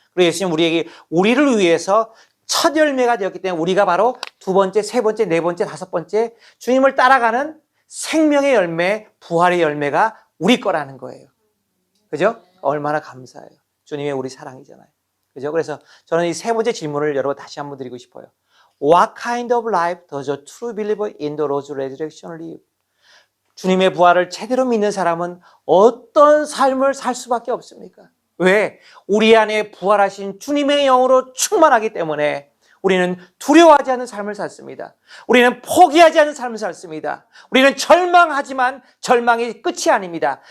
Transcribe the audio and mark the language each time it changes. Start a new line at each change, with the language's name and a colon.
Korean: 그리고 예수님 우리에게 우리를 위해서 첫 열매가 되었기 때문에 우리가 바로 두 번째, 세 번째, 네 번째, 다섯 번째 주님을 따라가는 생명의 열매, 부활의 열매가 우리 거라는 거예요. 그죠? 얼마나 감사해요. 주님의 우리 사랑이잖아요. 그죠? 그래서 저는 이 세 번째 질문을 여러분 다시 한번 드리고 싶어요.
English: What kind of life does a true believer in the Lord's resurrection live?
Korean: 주님의 부활을 제대로 믿는 사람은 어떤 삶을 살 수밖에 없습니까? 왜? 우리 안에 부활하신 주님의 영으로 충만하기 때문에 우리는 두려워하지 않는 삶을 살습니다. 우리는 포기하지 않는 삶을 살습니다. 우리는 절망하지만 절망이 끝이 아닙니다.